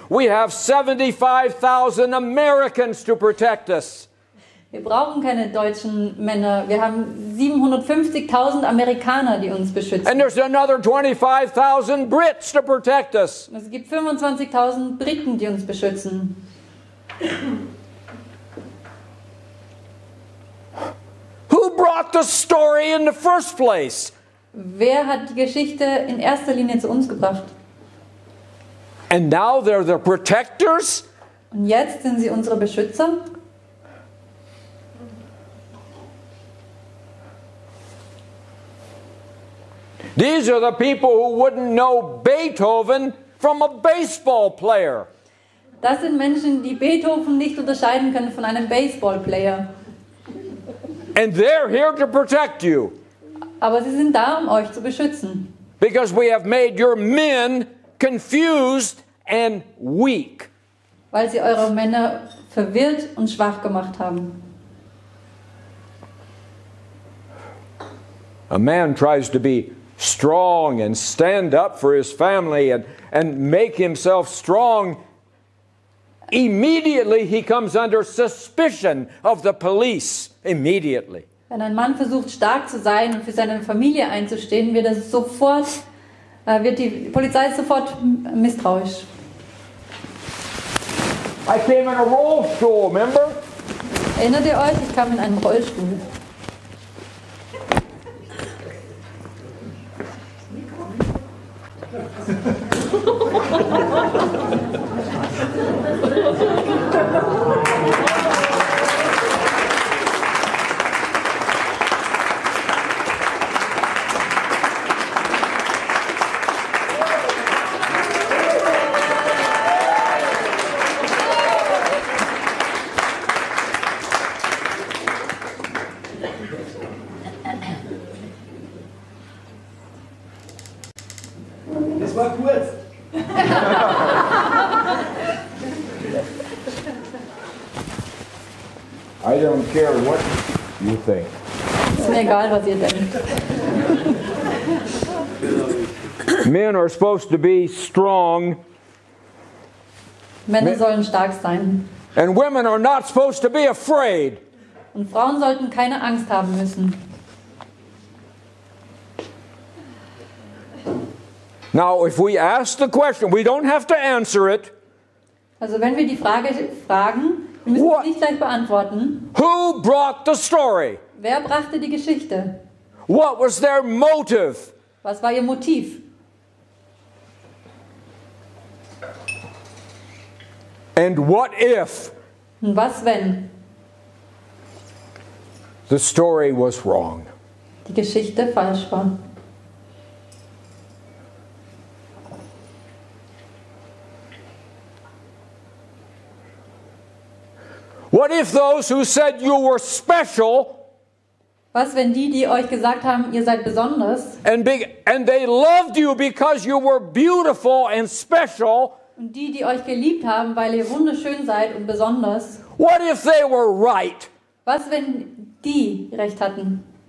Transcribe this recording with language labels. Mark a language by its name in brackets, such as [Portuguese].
[English] We have 75,000 Americans to protect us. [German] Wir brauchen keine deutschen Männer. Wir haben 750.000 Amerikaner, die uns beschützen. [English] And there's another 25,000 Brits to protect us. [German] Es gibt 25.000 Briten, die uns beschützen. [English] Who brought the story in the first place? [German] Wer hat die Geschichte in erster Linie zu uns gebracht? [English] And now they're the protectors? [German] Und jetzt sind sie unsere Beschützer? [English] These are the people who wouldn't know Beethoven from a baseball player. [German] Das sind Menschen, die Beethoven nicht unterscheiden können von einem Baseballplayer. [English] And they're here to protect you. [German] Aber sie sind da, um euch zu beschützen. [English] Because we have made your men confused and weak. [German] Weil sie eure Männer verwirrt und schwach gemacht haben. [English] A man tries to be strong and stand up for his family and make himself strong. Immediately he comes under suspicion of the police. Immediately. [German] Wenn ein Mann versucht, stark zu sein und für seine Familie einzustehen, wird die Polizei sofort misstrauisch. [English] I came in a rollstool, remember? [German] Erinnert ihr euch? Ich kam in einen Rollstuhl. Das war kurz. [English] I don't care what you think. [German] Ist mir egal, was ihr denkt. [English] Men are supposed to be strong, [German] Männer sollen stark sein. [English] and women are not supposed to be afraid. [German] Und Frauen sollten keine Angst haben müssen. [English] Now, if we ask the question, we don't have to answer it. [German] Also wenn wir die Frage fragen, wir müssen [English] What? [German] sie nicht gleich beantworten. [English] Who brought the story? [German] Wer brachte die Geschichte? [English] What was their motive? [German] Was war ihr Motiv? [English] And what if [German] Und was, wenn [English] the story was wrong? [German] die Geschichte falsch war? [English] What if those who said you were special [German] Was, wenn die euch gesagt haben, ihr seid besonders, [English] and they loved you because you were beautiful and special, [German] und die euch geliebt haben, weil ihr wunderschön seid und besonders, [English] what if they were right? [German] was, wenn die recht hatten?